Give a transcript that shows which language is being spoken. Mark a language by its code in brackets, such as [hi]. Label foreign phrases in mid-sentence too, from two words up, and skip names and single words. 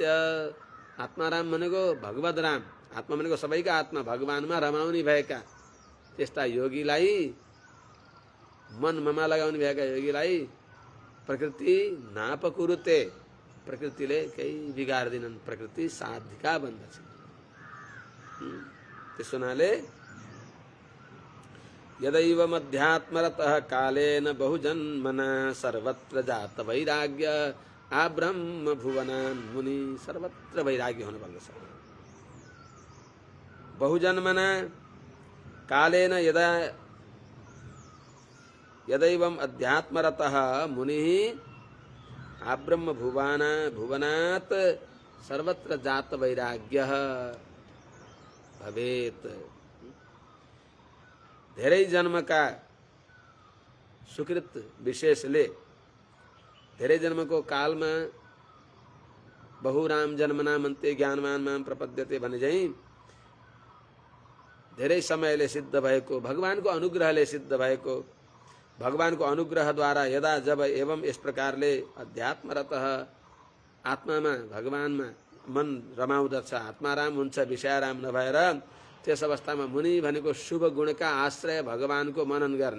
[ne] आत्माराम भनेको भगवद राम, आत्मा भनेको सबैका आत्मा, भगवानमा रमाउने भएका त्यस्ता योगीलाई, मन ममा लगाउने भएका योगीलाई [sa] प्रकृति नापकुरुते, [ne] प्रकृतिले केही बिगार्दिनन्, प्रकृति साधिका बन्दछ। त्यसो हुनाले [sa] यदैव मध्यात्मरतः कालेन बहुजन्मना सर्वत्र जात वैराग्य आब्रह्म भुवनान् मुनि। [ne] सर्वत्र वैराग्य हुनुपर्दछ। [sa] बहुजन्मना कालेन यदैवम् अध्यात्मरतः मुनिः आब्रह्म भुवनात् सर्वत्र जात वैराग्यः भवेत्। [ne] धेरै जन्मका सुकृत विशेषले धेरै जन्मको कालमा [sa] बहुराम जन्मना मन्ते ज्ञानवान माम प्रपद्यते [ne] भने चाहिँ धेरै समयले सिद्ध भएको, भगवानको अनुग्रहले सिद्ध भएको, भगवानको अनुग्रहद्वारा यदा जब एवं यस प्रकारले अध्यात्मरतः आत्मामा भगवानमा मन रमाउँदछ, आत्माराम हुन्छ, विषयाराम नभएर, त्यस अवस्थामा मुनि भनेको शुभ गुणका आश्रय भगवानको मनन गर्ने।